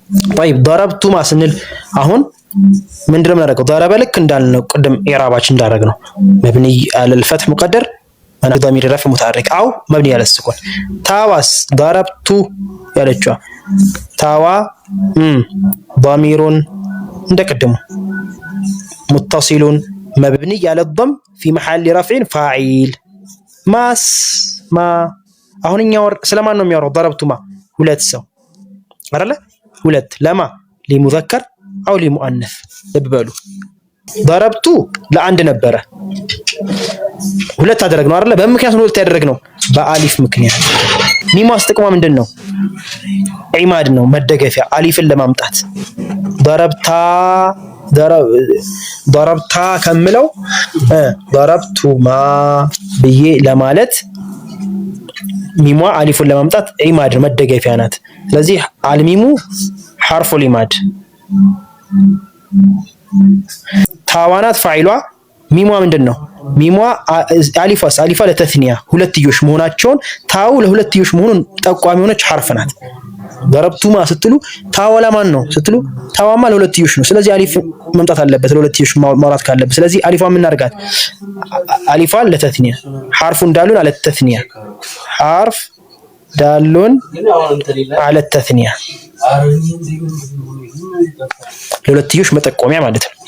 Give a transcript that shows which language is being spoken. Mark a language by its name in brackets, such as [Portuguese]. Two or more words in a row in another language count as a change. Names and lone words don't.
[Arabic] طيب ضربتما [Amharic] ስንል አሁን ምንድነው የምናደርገው? [Arabic] ضرب [Amharic] ልክ እንዳልነው ቅድም ኢራባችን እንዳደረግነው [Arabic] مبني على الفتح مقدر انا ضمير رفع متحرك او مبني على السكون ታዋስ ضربت [Amharic] ያለችዋ ታዋ [Arabic] ضمير እንደቀደሙ متصل مبني على الضم في محل رفع فاعل [Amharic] ማስ ማ አሁንኛው ስለማን ነው የሚያወራው? ضربتما ሁለት ሰው አይደለ? ሁለት ለማ [Arabic] لمذكر او لمؤنث [Amharic] ልብበሉ ضربቱ ለአንድ ነበረ ሁለት አደረግነው አይደለ? በምክንያት ነው ሁለት ያደረግነው በአሊፍ ምክንያት። ሚሙ አስጥቅማ ምንድነው? ዒማድ ነው መደገፊያ አሊፍን ለማምጣት ضربታ ከምለው ضربتما ብዬ ለማለት ሚሙ አሊፉን ለማምጣት ዒማድ መደገፊያ ናት። ስለዚህ አልሚሙ [Arabic] حرف الإماد [Amharic] ታዋናት ፋይሏ ሚሟ ምንድነው? ሚሟ አሊፋ ለተስኒያ ሁለትዮሽ መሆናቸውን ታው ለሁለትዮሽ መሆኑን ጠቋሚ ሆነች حرف ናት። ضربتما ስትሉ ታው ለማን ነው ስትሉ ታዋማ ለሁለትዮሽ ነው። ስለዚህ አሊፍ መምጣት አለበት ለሁለትዮሽ ማውራት ካለበት። ስለዚህ አሊፋ ምን እናርጋት? አሊፋ ለተስኒያ حرف እንዳሉን አለ ተስኒያ حرف ዳሉን [Arabic] على التثنية [Amharic] ለሁለትዮሽ መጠቆሚያ ማለት ነው።